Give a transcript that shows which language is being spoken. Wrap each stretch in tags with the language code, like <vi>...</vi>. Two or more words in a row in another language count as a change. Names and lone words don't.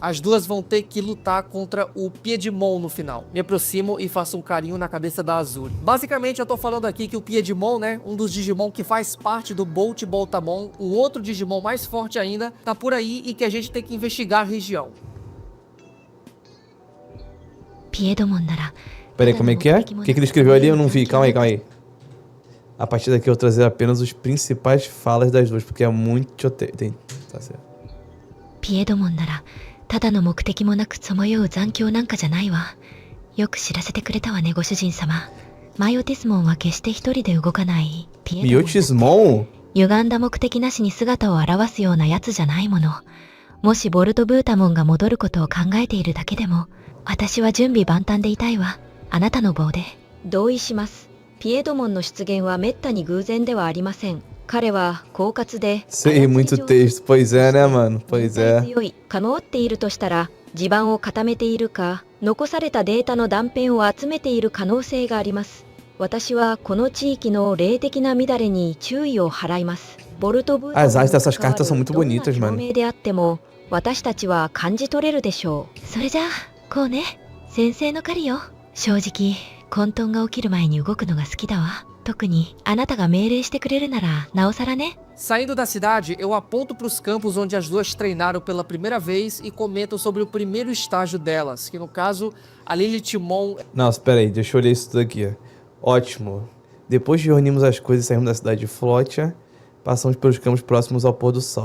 <pt>As duas vão ter que lutar contra o Piedmon no final. Me aproximo e faço um carinho na cabeça da Azuri. Basicamente, eu tô falando aqui que o Piedmon, né, um dos Digimon que faz parte do Bolt Boltamon, um outro Digimon mais forte ainda, tá por aí e que a gente tem que investigar a região.</pt> <ja>ピエドモンなら</ja> <pt>Peraí, como é que é? O que ele escreveu ali? Eu não vi. Calma aí, calma aí. A partir daqui eu vou trazer apenas os principais falas das duas, porque é muito tem. Tá certo.</pt> <ja>ピエドモンならただの目的もなくさまよう残響なんかじゃないわ。よく知らせてくれたわね、ご主人様。マイオティスモンは決して一人で動かないピエドモンだって。</ja> <pt>Miotismon?</pt> <ja>歪んだ目的なしに姿を現すようなやつじゃないもの。もしボルト・ブータモンが戻ることを考えているだけでも、私は準備万端でいたいわ。あなたの棒で。同意します。ピエドモンの出現はめったに偶然ではありません。彼は狡猾で</ja> <pt>Sei, muito texto. Pois é, né, mano? Pois é.</pt> <ja>強い、構っているとしたら、地盤を固めているか、残されたデータの断片を集めている可能性があります。私はこの地域の霊的な乱れに注意を払います。ボルト・ブータモン</ja> <pt>As artes dessas cartas são muito</pt> <ja>どんな</ja> <pt>bonitas,</pt> <ja>表</ja> <pt>mano.</pt> <ja>明であっても、私たちは感じ取れるでしょう。それじゃあ、こうね。先生の狩りよ。正直、混沌が起きる前に動くのが好きだわ。特に、あなたが命令してくれるなら、なおさらね。</ja> <pt>Saindo da cidade, eu aponto para os campos onde as duas treinaram pela primeira vez e comento sobre o primeiro estágio delas, que no caso, a Lilith Mon. Nossa, pera aí, deixa eu olhar isso tudo aqui. Ótimo. Depois de reunirmos as coisas e saímos da cidade de Flotia, passamos pelos campos próximos ao pôr do sol.</pt>